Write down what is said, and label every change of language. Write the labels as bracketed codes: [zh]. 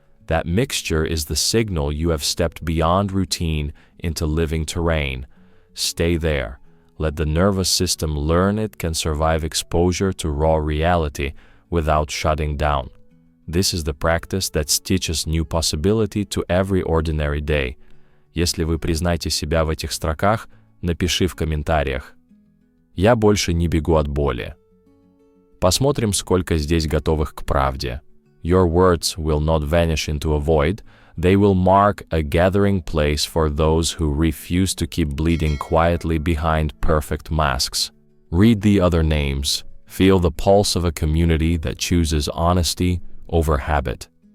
[en] That mixture is the signal you have stepped beyond routine into living terrain. Stay there. Let the nervous system learn it can survive exposure to raw reality without shutting down. This is the practice that stitches new possibility to every ordinary day. [ru] Если вы признаете себя в этих строках, напиши в комментариях. Я больше не бегу от боли. Посмотрим, сколько здесь готовых к правде. [en] Your words will not vanish into a void. They will mark a gathering place for those who refuse to keep bleeding quietly behind perfect masks. Read the other names. Feel the pulse of a community that chooses honesty over habit.